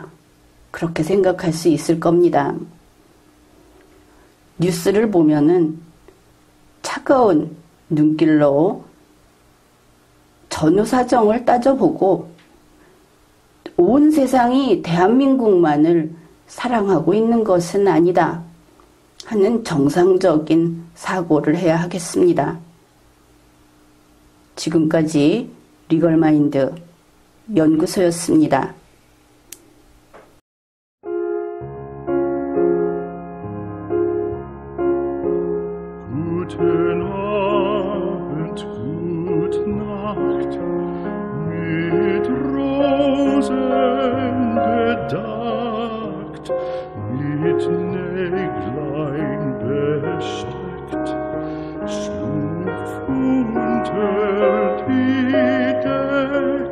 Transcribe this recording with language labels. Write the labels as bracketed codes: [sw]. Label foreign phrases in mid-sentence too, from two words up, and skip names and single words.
[ko] 그렇게 생각할 수 있을 겁니다. 뉴스를 보면은 차가운 눈길로 전후 사정을 따져보고 온 세상이 대한민국만을 사랑하고 있는 것은 아니다 하는 정상적인 사고를 해야 하겠습니다. 지금까지 리걸마인드 연구소였습니다. [de] Guten Abend, gute Nacht, mit Rosen bedeckt, mit Näglein besteckt, schlupf unter die Deck.